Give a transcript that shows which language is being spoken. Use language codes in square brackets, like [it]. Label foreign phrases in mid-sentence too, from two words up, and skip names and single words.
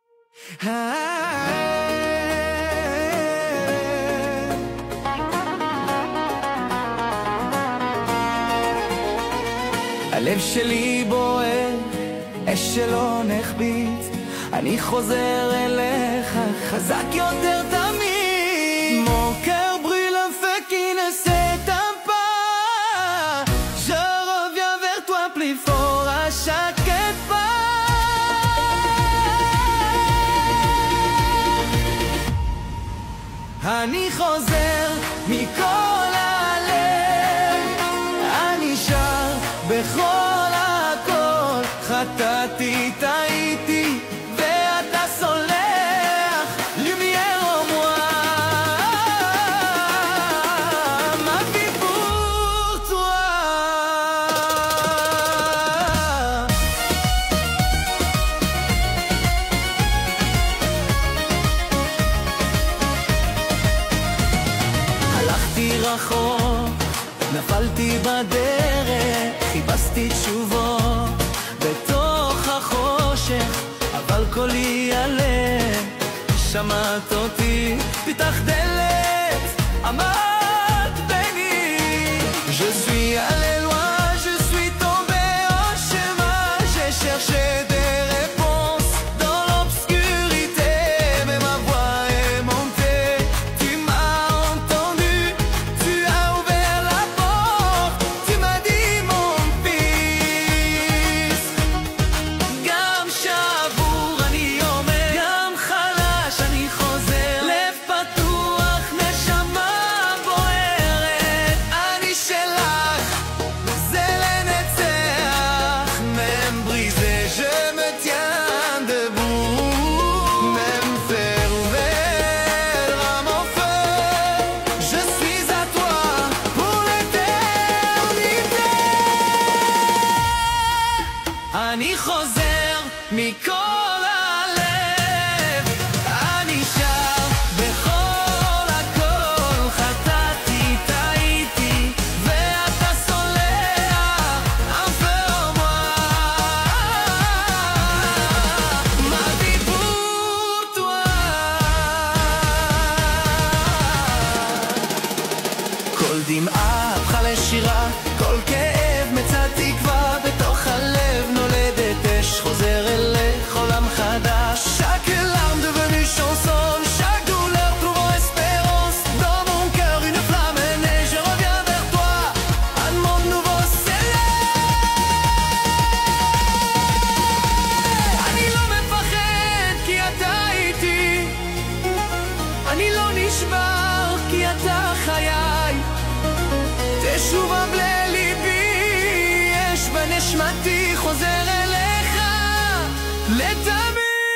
[he] הלב שלי בוער, אש שלא נחביץ, אני חוזר אליך חזק יותר תמיד. [fr] Mon cœur brûle un feu qui ne s'éteint pas, je reviens vers toi plus fort à chaque pas. [he] אני חוזר מכל הלב, אני שר בכל הכל, חטאתי, טעיתי, ואתה סולח, [fr] lumière en moi, ma vie pour toi. [he] הלכתי רחוק, נפלתי בדרך, חיפשתי תשובות בתוך החושך, אבל קולי הלב שמעת אותי, פתח דלת, עמד ביני. [fr] Je suis allé loin, je suis tombé en chemin, j'ai cherché des réponses dans l'obscurité, mais ma voix est montée, tu m'as entendu, tu as ouvert la porte, tu m'as dit mon fils. [he] גם שבור אני עומד, גם חלש אני חוזר, לב פתוח, נשמה בוערת, אני שלך, זה לנצח. [fr] Même brisé, je me tiens debout, même fer ouvert à mon feu, je suis à toi pour l'éternité. [he] אני חוזר מכל הלב, אני שר בכל הכל, חטאתי, טעיתי, ואתה סולח, [fr] un peu en moi, ma vie pour toi. [he] כל דמעה הפכה לשירה, כל כאב מצא תקווה, בתוך הלב נולדת אש, חוזר אליך עולם חדש. [fr] Chaque larme devenue chanson, chaque douleur trouvant espérance, dans mon cœur une flamme est née, je reviens vers toi, un monde nouveau s'élève. [he] אני לא מפחד כי אתה איתי, אני לא נשבר כי אתה חיי, תשובה בליבי, יש בנשמתי, חוזר אליך לתמיד.